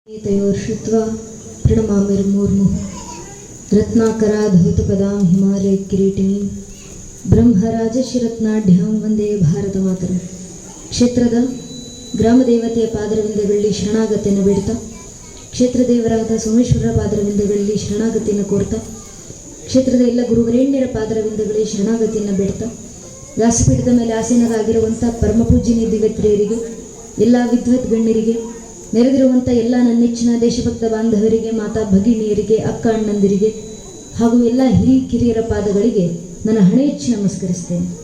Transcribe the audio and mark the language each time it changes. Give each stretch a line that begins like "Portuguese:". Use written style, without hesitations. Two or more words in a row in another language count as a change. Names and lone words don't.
Sanskrit: तयोर श्रुत्वा प्रणमामिर्मुर्मुः रत्नाकराधौतपदां हिमालय किरीटिनीं ಬ್ರಹ್ಮರಾಜಶಿರತ್ನಾಢ್ಯಾಂ ವಂದೇ ಭಾರತ ಮಾತರಂ.
Kannada: ಕ್ಷೇತ್ರದ ಗ್ರಾಮದೇವತೆಯ ಪಾದರವಿಂದಗಳಲ್ಲಿ ಶರಣಾಗತಿಯನ್ನು ಬೇಡ್ತಾ, ಕ್ಷೇತ್ರ ದೇವರಾದ ಸೋಮೇಶ್ವರರ ಪಾದರವಿಂದಗಳಲ್ಲಿ ಶರಣಾಗತಿಯನ್ನು ಕೋರ್ತಾ, ಕ್ಷೇತ್ರದ ಎಲ್ಲ ಗುರುವರೇಣ್ಯರ ಪಾದರವಿಂದಗಳಲ್ಲಿ ಶರಣಾಗತಿಯನ್ನು ಬೇಡ್ತಾ, ವ್ಯಾಸಪೀಠದ ಮೇಲೆ ಆಸೀನರಾಗಿರುವಂಥ ಪರಮಪೂಜ್ಯನೀಯ ದಿವ್ಯತ್ರಿಯರಿಗೆ, ಎಲ್ಲ ವಿದ್ವತ್ ಗಣ್ಯರಿಗೆ, ನೆರೆದಿರುವಂಥ ಎಲ್ಲ ನನ್ನ ನೆಚ್ಚಿನ ದೇಶಭಕ್ತ ಬಾಂಧವರಿಗೆ, ಮಾತಾ ಭಗಿನಿಯರಿಗೆ, ಅಕ್ಕ ಅಣ್ಣಂದಿರಿಗೆ ಹಾಗೂ ಎಲ್ಲ ಕಿರಿಯರ ಪಾದಗಳಿಗೆ ನನ್ನ ಹಣೆ ಹೆಚ್ಚಿ ನಮಸ್ಕರಿಸ್ತೇನೆ.